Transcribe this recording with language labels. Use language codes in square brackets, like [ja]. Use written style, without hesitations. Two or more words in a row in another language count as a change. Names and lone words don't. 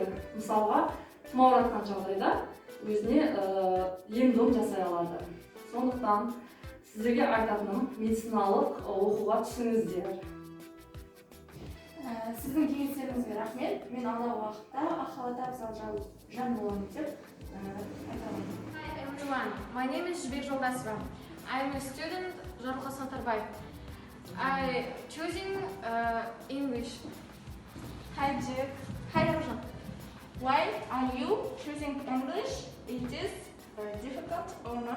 [kk] Мысалға, тұмауратқан жағдайда өзіне ем-дом жасай алады. Сондықтан сіздерге айтатыным медициналық оқуға түсіңіздер. Сіздің кеңестеріңізге рахмет. Мен алдағы уақытта Ақалада абзал жан боламын деп айтамын. [en] Hi everyone, my name is Жібек Жолдасова. I am a student Жарылқас Матраев. I choosing English. Hi Jack. Hi Arjun. Why are you choosing English? It is difficult or not?